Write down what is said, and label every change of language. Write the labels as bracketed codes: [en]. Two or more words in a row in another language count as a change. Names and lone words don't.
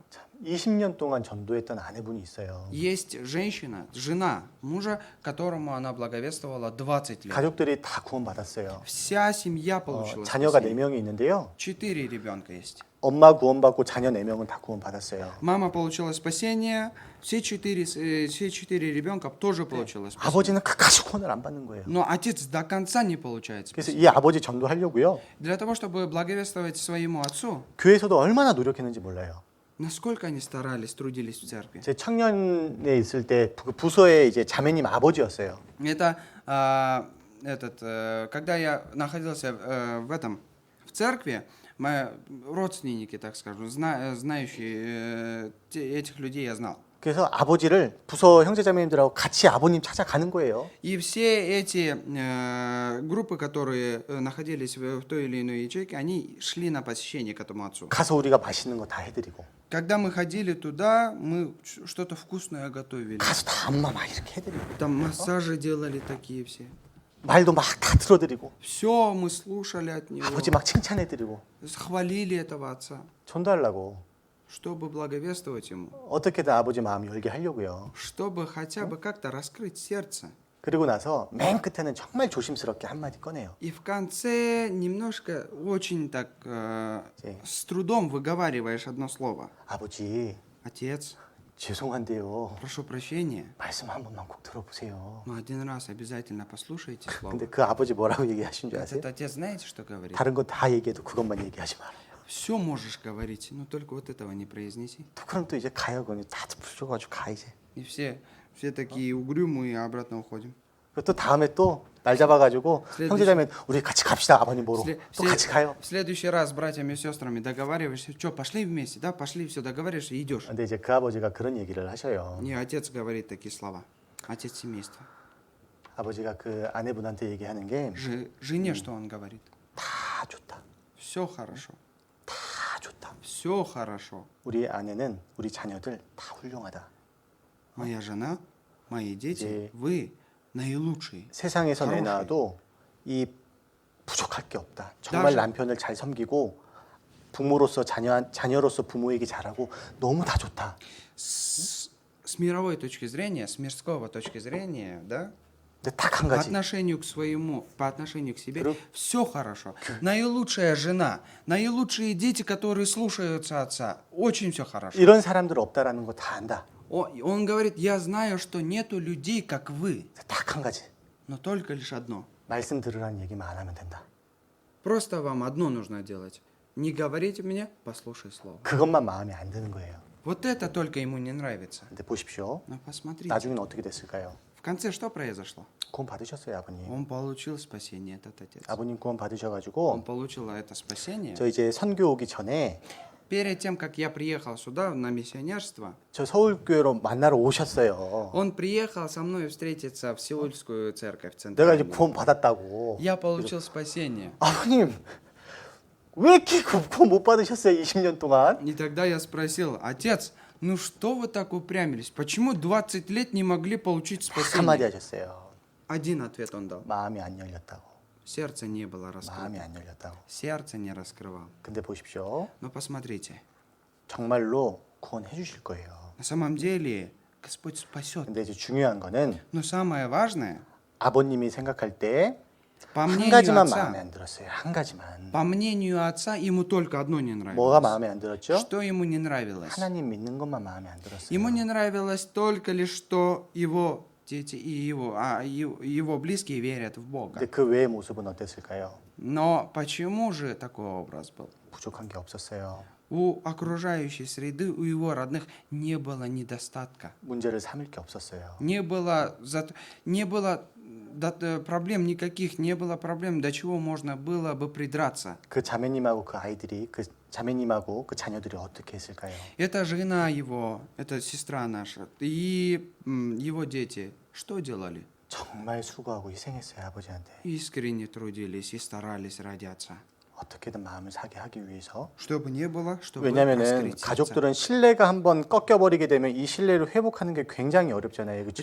[ko] 20년 동안 전도했던 아내분이 있어요. [ru] Есть женщина, жена мужа, которому она благовествовала 20 лет. [ko] 가족들이 다 구원받았어요. [ru] Вся семья получила [ko] 자녀가 [ru] спасение. [ko] 4명이 있는데요. [ru] 4 ребенка есть. [ko] 엄마 구원받고 자녀 4명은 다 구원받았어요. [ru] Мама получила спасение, все четыре ребенка тоже получила спасение. [ko] 아버지는 끝까지 구원을 안 받는 거예요. [ru] Но отец до конца не получает [ko] 그래서 [ru] спасение. [ko] 이 아버지 전도하려고요. [ru] Для того, чтобы благовествовать своему отцу, [ko] 교회에서도 얼마나 노력했는지 몰라요. [ru] насколько они старались, трудились в церкви. [ko] 제 청년에 있을 때 그 부서의 이제 자매님 아버지였어요. [ru] Это когда я находился в церкви, мои родственники, так скажем, знающие этих людей я знал. [ko] 그래서 아버지를 부서 형제자매님들하고 같이 아버님 찾아가는 거예요. [ru] И все эти группы, которые находились в той или иной ячейке, они шли на посещение к этому отцу. [ko] 가서 우리가 맛있는 거 다 해드리고 [ru] Когда мы ходили туда, мы что-то вкусное готовили. [ko] 가서 다 엄마 막 이렇게 해드리고 [ru] Там массажи делали такие все. [ko] 말도 막 다 들어드리고 [ru] Все мы слушали от него. [ko] 아버지 막 칭찬해드리고 [ru] Хвалили этого отца, [ko] 전도하려고 [ru] чтобы благовествовать ему. [ko] 어떻게든 아버지 마음 열게 하려고요. [ru] Чтобы хотя бы как-то раскрыть сердце. [ko] 그리고 나서 맨 끝에는 정말 조심스럽게 한마디 꺼내요. [ru] И в конце немножко очень так [ko] 네. [ru] с трудом выговариваешь одно слово. [ko] 아버지, [ru] Отец, [ko] 죄송한데요. [ru] прошу прощения, [ko] 말씀 한 번만 꼭 들어보세요. [ru] но один раз обязательно послушайте слово. [ko] 근데 그 아버지 뭐라고 얘기하신 줄 아세요? [ru] Этот отец знаете, что говорит? [ko] 다른 거 다 얘기해도 그것만 얘기하지 마라. [ru] Все можешь говорить, но только вот этого не произнеси. [ko] 또 그럼 또 이제 가요. 그냥 다들 부셔가지고 가 이제. [ru] И все такие угрюмые, и обратно уходим. [ko] 그리고 또 다음에 또 날 잡아가지고 [ru] следующий- [ko] 형제자매 우리 같이 갑시다 아버님 보러. [ru] Сле- [ko] 또 [ru] след- [ko] 같이 가요. [ru] В следующий раз с братьями и сестрами договариваешься, что, пошли вместе, да, пошли, все, договариваешься и идешь. [ko] 근데 이제 그 아버지가 그런 얘기를 하셔요. [ru] Не, отец говорит такие слова. Отец семейства. [ko] 아버지가 그 아내분한테 얘기하는 게 [ru] Жене что он говорит? [ko] 다 좋다. [ru] Все хорошо. [ko] 다 좋다. [ru] Все хорошо. [ko] 우리 아내는 우리 자녀들 다 훌륭하다. [ru] Моя жена, мои дети, [ko] 이제 [ru] вы наилучшие. [ko] 세상에서 [ru] хорошие. [ko] 내놔도 이 부족할 게 없다. 정말 나시- 남편을 잘 섬기고 부모로서 자녀로서 부모에게 잘하고 너무 다 좋다. [ru] С мировой точки зрения, с мирского точки зрения, да, [ko] 근데 딱 한 [ru] по [ko] 가지. [ru] отношению к своему, по отношению к себе, Друг- все хорошо. Наилучшая жена, наилучшие дети, которые слушаются отца, очень все хорошо. [ko] 이런 사람들 없다라는 거 다 안다. [ru] Он говорит, я знаю, что нету людей, как вы, [ko] 딱 한 가지. [ru] но только лишь одно. [ko] 말씀 들으라는 얘기만 안 하면 된다. [ru] Просто вам одно нужно делать. Не говорите мне, послушай слово. [ko] 그것만 마음에 안 드는 거예요. [ru] Вот это только ему не нравится. [ko] 근데 보십시오. [ru] Но посмотрите, [ko] 나중에는 어떻게 됐을까요? [ru] в конце что произошло? [ko] 구원 받으셨어요, 아버님. [ru] Он получил спасение, этот отец. [ko] 아버님 구원 [ru] Он [ko] 받으셔가지고 [ru] получил это спасение. [ko] 저 이제 선교 오기 전에 [ru] Перед тем, как я приехал сюда на миссионерство, [ko] 저 서울교회로 만나러 오셨어요. [ru] он приехал со мной встретиться в Сеульскую церковь [ko] 내가 이제 [ru] центральную. [ko] 구원 받았다고. [ru] Я получил спасение. [ko] 아버님 왜 이렇게 구원 못 받으셨어요? 20년 동안? [ru] И тогда я спросил, отец, ну что вы так упрямились? Почему 20 лет не могли получить [ko] 딱 한마디 [ru] спасение? [ko] 하셨어요. [ru] Один ответ он дал. [ko] 마음이 안 열렸다고. [ru] Сердце не было [ko] 마음이 [ru] раскрыто. [ko] 안 열렸다고. [ru] Сердце не раскрывал. [ko] 근데 보십시오. [ru] Но посмотрите, [ko] 정말로 구원해 주실 거예요. [ru] на самом деле Господь спасет. [ko] 근데 이제 중요한 거는 [ru] Но самое важное, [ko] 아버님이 생각할 때 [ru] по [ko] 한 [ru] мнению [ko] 가지만 [ru] отца, [ko] 마음에 안 들었어요. 한 가지만. [ru] по мнению отца, ему только одно не [ko] 뭐가 [ru] нравилось. [ko] 마음에 안 들었죠? [ru] Что ему не нравилось? [ko] 하나님 믿는 것만 마음에 안 들었어요. [ru] Ему не нравилось только лишь, что его дети и его близкие верят в Бога. [ko] 근데 그 외의 모습은 어땠을까요? [ru] Но почему же такой образ был? [ko] 부족한 게 없었어요. [ru] У окружающей среды, у его родных не было недостатка. [ko] 문제를 삼을 게 없었어요. [ru] Не было проблем никаких, не было проблем, до чего можно было бы придраться. [ko] 그 자매님하고 그 아이들이 그 자매님하고 그 자녀들이 어떻게 했을까요? [ru] Это жена его, это сестра наша, и его дети что делали? [ko] 정말 수고하고 희생했어요, 아버지한테. [ru] Искренне трудились и старались ради отца. [ko] 어떻게든 마음을 사게 하기 위해서. [ru] Чтобы не было, чтобы [ko] 왜냐면은 [ru] раскрыть сердце. [ko] 가족들은 신뢰가 한번 꺾여버리게 되면 이 신뢰를 회복하는 게 굉장히 어렵잖아요, 그렇죠?